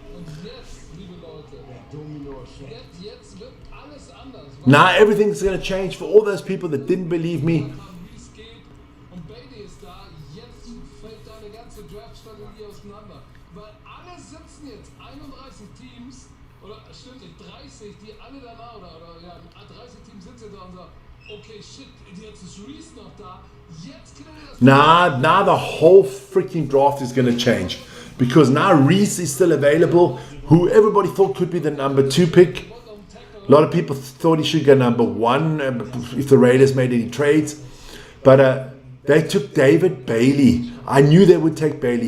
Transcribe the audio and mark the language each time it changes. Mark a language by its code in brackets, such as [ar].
[de] Und jetzt, liebe Leute, jetzt Jetzt wird alles anders. [en] Now everything's going to change for all those people that didn't believe me. [de] Wie es geht. Und Bailey ist da. Jetzt fällt deine ganze Draft-Strategie auseinander. Weil alle sitzen jetzt, 31 Teams, oder stimmt nicht, 30, die alle danach, oder ja, 30 Teams sitzen da und sagen, okay, shit, jetzt ist Reese noch da. Jetzt können wir das... [en] Now the whole freaking draft is going to change. Because now Reese is still available, who everybody thought could be the number 2 pick. A lot of people thought he should go number 1 if the Raiders made any trades. But they took David Bailey. I knew they would take Bailey.